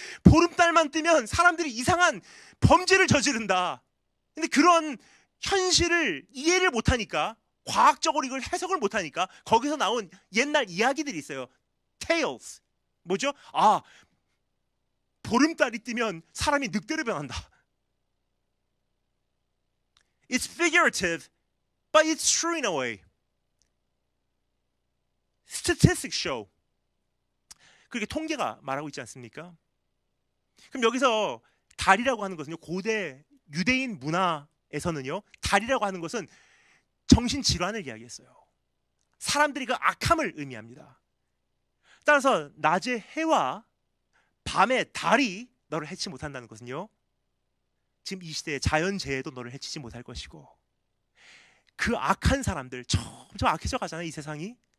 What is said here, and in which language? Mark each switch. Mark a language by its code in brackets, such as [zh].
[ko] 보름달만 뜨면 사람들이 이상한 범죄를 저지른다. 근데 그런 현실을 이해를 못하니까, 과학적으로 이걸 해석을 못하니까 거기서 나온 옛날 이야기들이 있어요. Tales. 뭐죠? 보름달이 뜨면 사람이 늑대로 변한다. [en] It's figurative, but it's true in a way. Statistics show. [ko] 그렇게 통계가 말하고 있지 않습니까? 그럼 여기서 달이라고 하는 것은요, 고대 유대인 문화에서는요, 달이라고 하는 것은 정신질환을 이야기했어요. 사람들이 그 악함을 의미합니다. 따라서 낮의 해와 밤의 달이 너를 해치 못한다는 것은요, 지금 이 시대의 자연재해도 너를 해치지 못할 것이고, 그 악한 사람들 점점 악해져 가잖아요. 이 세상이.